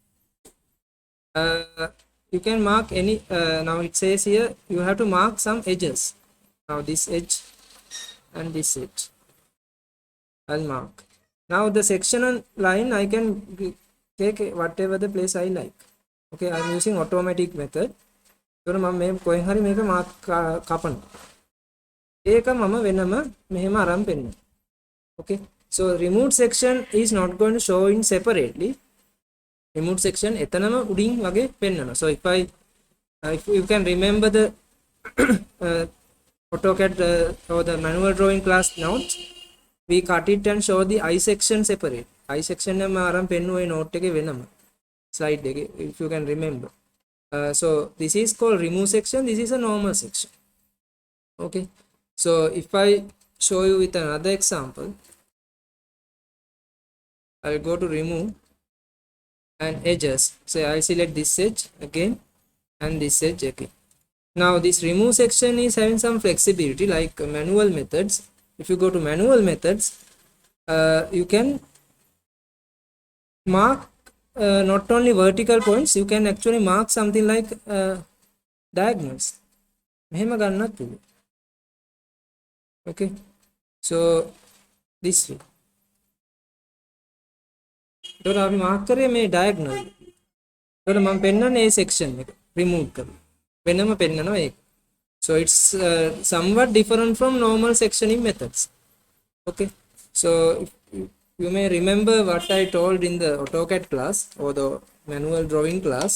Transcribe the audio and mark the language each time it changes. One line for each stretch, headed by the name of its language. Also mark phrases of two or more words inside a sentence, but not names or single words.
English: You can mark any now it says here you have to mark some edges. Now this edge and this edge I'll mark. Now the section and line I can take whatever the place I like. Okay, I'm using automatic method.
Sinhala: So මම මේ කොහෙන් හරි මේක මාක් කපනවා. ඒක මම වෙනම මෙහෙම අරන් පෙන්නනවා.
English: Okay, so removed section is not going to show in separately. Removed section
Sinhala: එතනම උඩින් වගේ පෙන්නනවා.
English: So if you can remember the AutoCAD or the manual drawing class notes, we cut it and show the I section separate. I section
Sinhala: එක මම අරන් පෙන්නුවේ note එකේ වෙනම slide එකේ,
English: if you can remember. So this is called remove section. This is a normal section. Okay, so if I show you with another example, I'll go to remove and edges. So I'll select this edge again and this edge again. Now this remove section is having some flexibility like manual methods. If you go to manual methods, you can mark not only vertical points, you can actually mark something like diagonals.
Sinhala: මෙහෙම ගන්නත් පුළුවන්.
English: Okay, so this way.
Sinhala: එතකොට අපි මාක් කරේ මේ diagonal. එතකොට මම පෙන්නන්නේ මේ section එක remove කරලා. වෙනම පෙන්නනවා ඒක.
English: So it's somewhat different from normal sectioning methods. Okay, so you may remember what I told in the AutoCAD class or the manual drawing class.